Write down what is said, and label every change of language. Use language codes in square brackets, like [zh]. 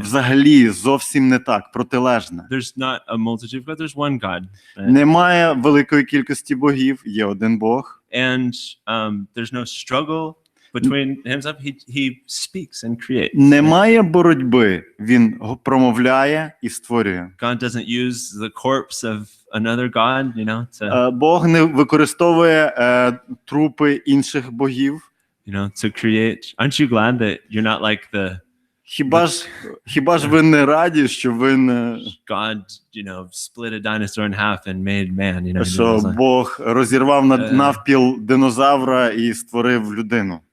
[uk] Взагалі, зовсім не так, протилежне. [en] There's not a multitude, but there's one God. Right? [uk] Немає великої кількості богів, є один Бог. [en] And there's no struggle between himself. He speaks and creates. [uk] Немає боротьби, він промовляє і створює. [en] God doesn't use the corpse of another god, [uk] Бог не використовує трупи інших богів. [en] To create. Aren't you glad that you're not like the [uk] Хіба ж ви не раді, що ви не [en] God, split a dinosaur in half and made man, [uk] що Бог розірвав навпіл динозавра і створив людину?